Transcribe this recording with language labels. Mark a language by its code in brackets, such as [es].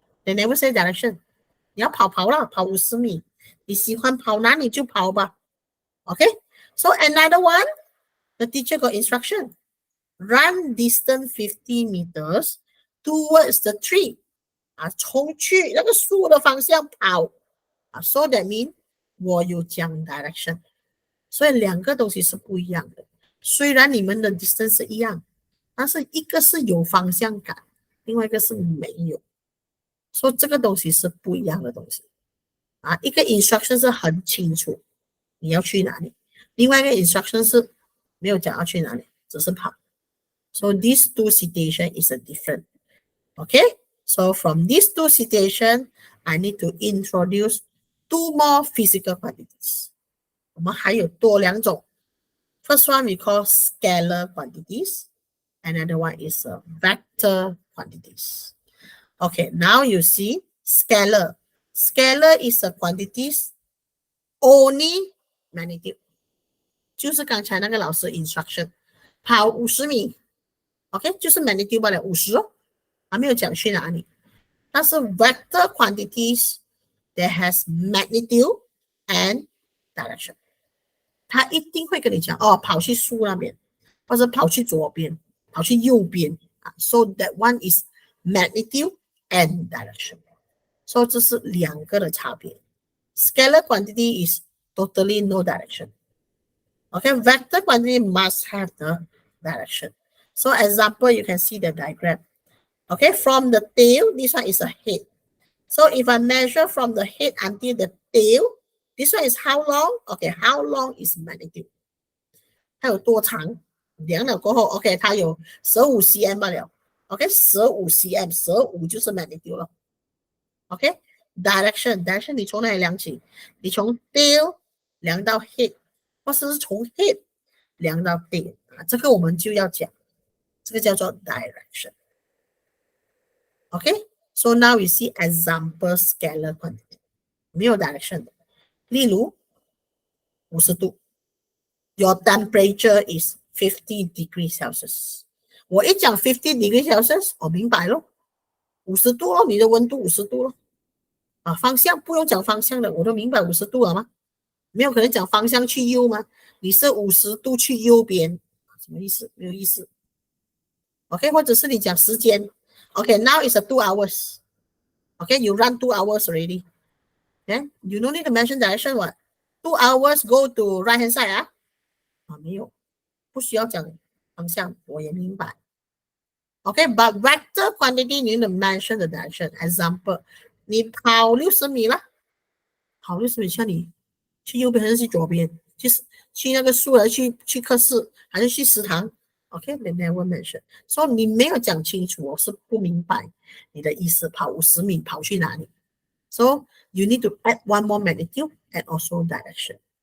[en] They never say direction. [zh] 你要跑啦，跑50米。你喜欢跑哪里就跑吧。 [en] Okay, so another one, the teacher got instruction. Run distance 50 meters towards the tree. [zh] 冲去那个树的方向跑。 [en] So that means [zh] 我有讲 [en] direction。 [zh] 所以两个东西是不一样的。虽然你们的 distance 是一样，但是一个是有方向感，另外一个是没有。所以这个东西是不一样的东西。一个 instruction 是很清楚你要去哪里，另外一个 instruction 是没有讲要去哪里，只是跑。 [en] So these two situations is a different. Okay, so from these two situations, I need to introduce two more physical quantities. [zh] 我们还有多两种。 [en] First one we call scalar quantities. Another one is vector quantities. Okay, now you see scalar. Scalar is a quantities only magnitude. [zh] 就是刚才那个老师 instruction， 跑50米 ，OK， 就是 magnitude 罢了50哦，还没有讲去哪里。但是 [en] vector quantities that has magnitude and direction， [zh] 他一定会跟你讲哦，跑去树那边，或者跑去左边，跑去右边啊。 [en] So that one is magnitude and direction。 [zh] 所以这是两个的差别。 [en] Scalar quantity is totally no direction. Okay, vector quantity must have the direction. So example, you can see the diagram. Okay, from the tail, this one is a head. So if I measure from the head until the tail, this one is how long? Okay, how long is magnitude? [zh] 它有多长？量了过后 ，OK， 它有15 cm 罢了。 OK， 15 cm， 15就是 magnitude 了。 OK， direction 你从哪里量起？你从 tail 量到 head， 或者是从 head 量到 tail 这个我们就要讲，这个叫做 direction。 [en] OK， so now we see example scalar quantity， [zh] 没有 direction 的。例如50度 [en] ，your temperature is 50 degrees Celsius。 [zh] 我一讲50 degrees Celsius， 我明白咯，50度咯，你的温度50度咯。方向不用讲方向的，我都明白50度了吗？没有可能讲方向去右吗？你是50度去右边，什么意思？没有意思。 [en] OK， [zh] 或者是你讲时间 [en] ，OK， now is a 2 hours。OK， you run 2 hours already. Then you don't need to mention direction what? 2 hours go to right hand side [zh] 没有，不需要讲方向，我也明白。 [en] OK，but vector quantity you need to mention the direction. [zh] Example， 你跑60米了，跑60米，像你去右边还是去左边？去那个树还是去课室还是去食堂 ？OK， [en] they never mention。 [zh] 所以你没有讲清楚，我是不明白你的意思。跑50米跑去哪里 [en] ？So you need to add one more magnitude and also direction。